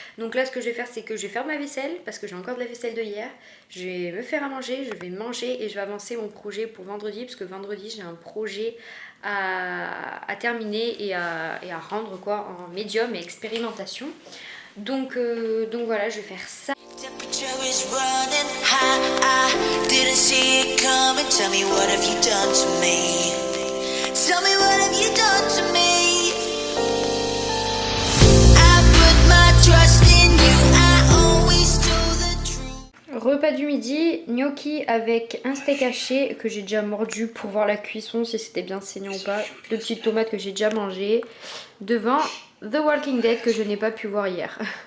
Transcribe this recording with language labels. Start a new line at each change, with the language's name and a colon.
French: Donc là ce que je vais faire c'est que je vais faire ma vaisselle parce que j'ai encore de la vaisselle de hier, je vais me faire à manger, je vais manger et je vais avancer mon projet pour vendredi, parce que vendredi j'ai un projet à terminer et à rendre quoi, en médium et expérimentation. Donc voilà, je vais faire ça.
English: Is running high, I didn't see it coming. Tell me what have you done to me? Tell me what have you done to me? I put my trust in you, I always do the truth.
French: Repas du midi, gnocchi avec un steak haché que j'ai déjà mordu pour voir la cuisson si c'était bien saignant ou pas. 2 petites tomates que j'ai déjà mangées. Devant The Walking Dead que je n'ai pas pu voir hier.